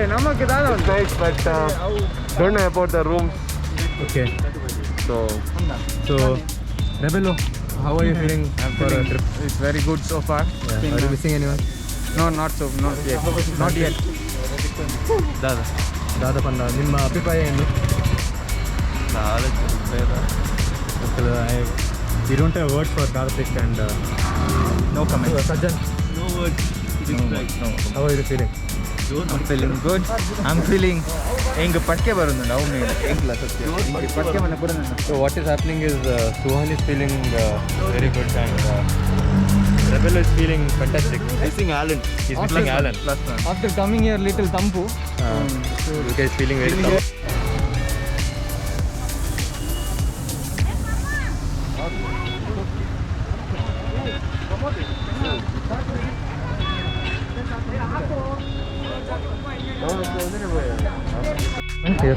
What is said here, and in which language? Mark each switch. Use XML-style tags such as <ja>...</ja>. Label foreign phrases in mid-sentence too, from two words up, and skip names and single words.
<en>Nice, but don't know about the rooms. Okay. So Rebello, how are you feeling for a trip? It's very good so far. Yeah. Are you missing anyone? No, not yet. Not yet.</en> <tcy>Dada Panna,</tcy> <kn>ನಿಮ್ಮ ಅಭಿಪ್ರಾಯ ಏನು?</kn> <en>We don't have words for Karthik and No comment. Sajjan. No words. No. How are you feeling? I'm feeling good. I'm feeling</en> <tcy>enga patke barundu avunu engla satya enga patke mana barundu.</tcy> <en>So what is happening is Suhan is feeling very good and Rebello is feeling fantastic. Missing Alan. He's missing Alan. After coming here little tampu. So you guys feeling very tough. Yes.</en>